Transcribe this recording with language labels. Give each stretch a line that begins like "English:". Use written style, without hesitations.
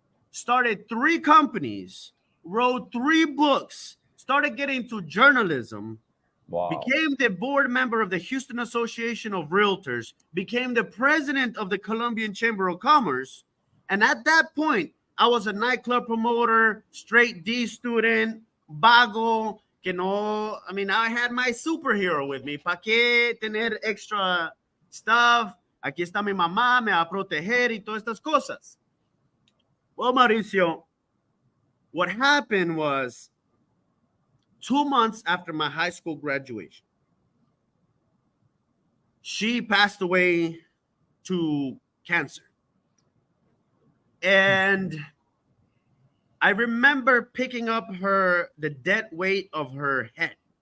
English: started 3 companies, wrote 3 books, started getting into journalism, became the board member of the Houston Association of Realtors, became the president of the Colombian Chamber of Commerce, and at that point, I was a nightclub promoter, straight D student,
Spanish: vago, que no,
English: I mean, I had my superhero with me.
Spanish: ¿Para qué tener
English: extra stuff?
Spanish: Aquí está mi mamá, me va a proteger y todas estas cosas.
English: Well, Mauricio, what happened was 2 months after my high school graduation, she passed away to cancer. And I remember picking up the dead weight of her head.